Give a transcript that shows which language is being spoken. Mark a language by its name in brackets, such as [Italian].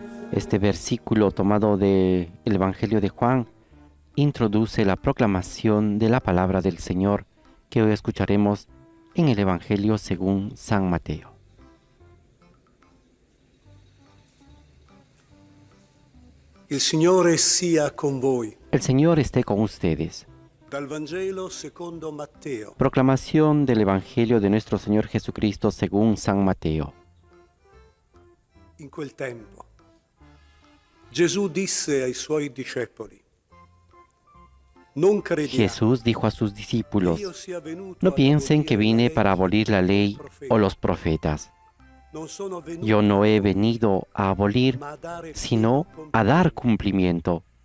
[Spanish] Este versículo tomado del Evangelio de Juan introduce la proclamación de la palabra del Señor que hoy escucharemos en el Evangelio según San Mateo. [Italian] Il Signore sia con voi. [Spanish] El Señor esté con ustedes. [Italian] Dal Vangelo secondo Matteo. [Spanish] Proclamación del Evangelio de nuestro Señor Jesucristo según San Mateo. [Italian] In quel tempo, Gesù disse ai suoi discepoli: Non crediate. [Spanish] Jesús dijo a sus discípulos: No piensen que vine para abolir la ley o los profetas. Yo no he venido a abolir, sino a dar cumplimiento.